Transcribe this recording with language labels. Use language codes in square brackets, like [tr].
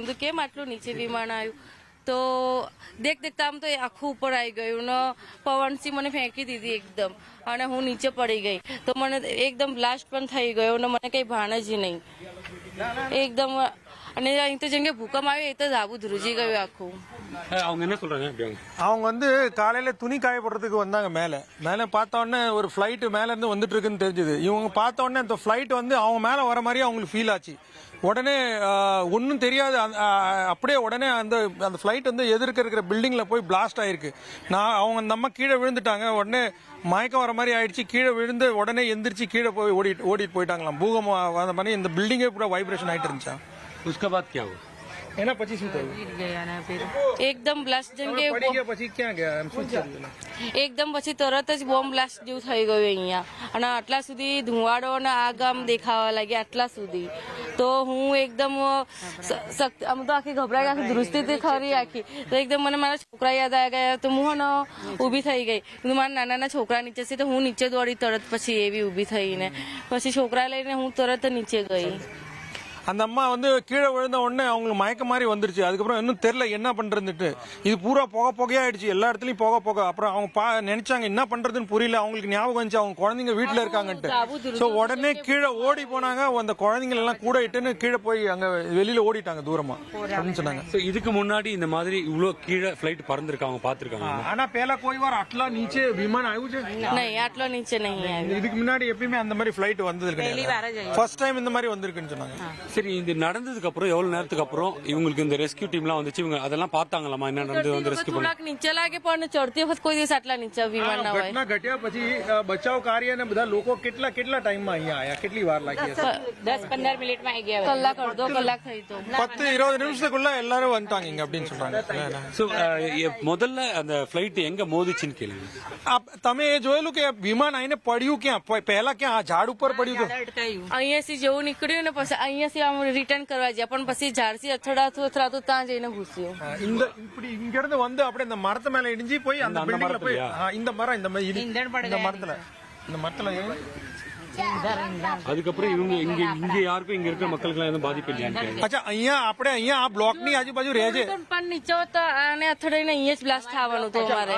[gu] મેં તો કેમ આટલું નીચે વિમાન આવ્યું? તો દેખતા આમ તો આખું ઉપર આવી ગયું ને પવનથી મને ફેંકી દીધી એકદમ, અને હું નીચે પડી ગઈ. તો મને એકદમ બ્લાસ્ટ પણ થઈ ગયો ને મને કંઈ ભાન જ નહીં એકદમ. અને અહીં તો જેમ કે ભૂકંપ આવ્યો એ તો ધાબુ ધ્રુજી ગયું આખું. [ta] அவங்க என்ன சொல்றாங்க? அவங்க வந்து காலையில துணி காய போடுறதுக்கு வந்தாங்க. மேல பார்த்த உடனே ஒரு ஃபிளைட் மேல இருந்து வந்துட்டு இருக்குன்னு தெரிஞ்சது. இவங்க பார்த்த உடனே அந்த ஃபிளைட் வந்து அவங்க மேல வர மாதிரி அவங்களுக்கு ஃபீல் ஆச்சு. உடனே ஒன்றும் தெரியாது, அப்படியே உடனே அந்த ஃபிளைட் வந்து எதிர்க்க இருக்கிற பில்டிங்ல போய் பிளாஸ்ட் ஆயிருக்கு. அவங்க அந்த அம்மா கீழே விழுந்துட்டாங்க. உடனே மயக்கம் வர மாதிரி ஆயிடுச்சு. கீழே விழுந்து உடனே எந்திரிச்சு கீழே போய் ஓடிட்டு போயிட்டாங்களாம். பூகம்பம் அந்த மாதிரி இந்த பில்டிங்கே கூட வைப்ரேஷன் ஆயிட்டு இருந்துச்சா. [hi] उसके बाद क्या हुआ? [gu] એના પછી શું થયું? એકદમ બ્લાસ્ટ જેમ કે પડી ગયા પછી ક્યાં ગયા? એમ શું થયું? એકદમ પછી તરત જ બોમ્બ બ્લાસ્ટ જેવું થઈ ગયું અહીંયા. અને આટલા સુધી ધુવાડો અને આગ આમ દેખાવા લાગ્યા આટલા સુધી. તો હું એકદમ આમ તો આખી ગભરાઈ, આખી દૃષ્ટિથી ખરી આખી. તો એકદમ મને મારા છોકરા યાદ આવી ગયા. તો હું ને ઊભી થઈ ગઈ. મારા નાના છોકરા નીચે છે તો હું નીચે દોડી તરત પછી એવી ઊભી થઈને પછી છોકરા લઈને હું તરત નીચે ગઈ. [ta] அந்த அம்மா வந்து கீழே விழுந்த உடனே அவங்களுக்கு மயக்க மாதிரி வந்துருச்சு. அதுக்கப்புறம் இன்னும் தெரியல என்ன பண்றதுன்னுட்டு. இது பூரா புகையாயிடுச்சு, எல்லா இடத்துலயும் புகை. அப்புறம் அவங்க நினைச்சாங்க என்ன பண்றதுன்னு புரியல. அவங்களுக்கு ஞாபகம் வந்துச்சு அவங்க குழந்தைங்க வீட்டுல இருக்காங்கன்ட்டு. சோ உடனே கீழே ஓடி போனாங்க. அந்த குழந்தைங்க எல்லாம் கூட இட்டுன்னு கீழே போய் அங்க வெளியில ஓடிட்டாங்க தூரமா சொன்னாங்க. இதுக்கு முன்னாடி இந்த மாதிரி இவ்வளவு கீழே ஃபிளைட் பறந்துருக்காங்க, பாத்துருக்காங்க. [gu] ஆனா પહેલા કોઈ વાર આટલા નીચે વિમાન આવ્યું છે? નહીં, આટલો નીચે નહીં આવ્યું. [ta] இதுக்கு முன்னாடி எப்பயுமே அந்த மாதிரி ஃபிளைட் வந்தது கிடையாது. ஃபர்ஸ்ட் டைம் இந்த மாதிரி வந்திருக்குன்னு சொன்னாங்க. சரி, இது நடந்ததுக்கு அப்புறம் எவ்வளவு நேரத்துக்கு அப்புறம் இவங்களுக்கு இந்த ரெஸ்கியூ டீம்லாம் வந்துச்சு? இவங்க அதெல்லாம் பார்த்தாங்களாமா? என்ன நடந்தது? வந்து ரெஸ்கியூ பண்ண [gu] નીચે લાગે પણ ચડતી વખત કોઈ દિવસ આટલા નીચે વિમાન ના હોય. ઘટના ઘટ્યા પછી બચાવ કાર્ય અને બધા લોકો કેટલા ટાઈમમાં અહીંયા આયા? કેટલી વાર લાગી હશે? 10-15 મિનિટમાં આવી ગયા. કલાક અડધો કલાક થઈ તો [ta] 10-20 நிமிஷத்துக்குள்ள எல்லாரும் வந்துட்டாங்க இங்க அப்படின்னு சொல்றாங்க. சோ முதல்ல அந்த ஃபிளைட் எங்க மோதிச்சுன்னு கேளுங்க. [gu] તમે એ જોયેલું કે વિમાન આઈને પડ્યું ક્યાં? પહેલા ક્યાં આ ઝાડ ઉપર પડ્યું હતું? અહીંયાથી જેવું નીકળ્યું ને પછી અહીંયાથી આમ ரிட்டர்ன் કરવા ગયા, પણ પછી ઝાડથી અથડાતું ત્યાં જઈને ઘૂસ્યું. [ta] இப்படி இங்க இருந்து வந்து அப்படியே இந்த மரத்து மேல இடிஞ்சு போய் அந்த பில்டிங்ல போய் இந்த மரத்துல அதுக்கப்புறம் இவங்க இங்க யாருக்கும் இங்க இருக்கிற மக்களுக்கு எதுவும் பாதிப்பு இல்லையான்னு [gu] અચ્છા અહીંયા આપણે અહીંયા આ બ્લોકની આજુબાજુ રહે છે પણ નીચે તો આને અથડાઈને અહીંયા જ બ્લાસ્ટ થવાનું તો અમારે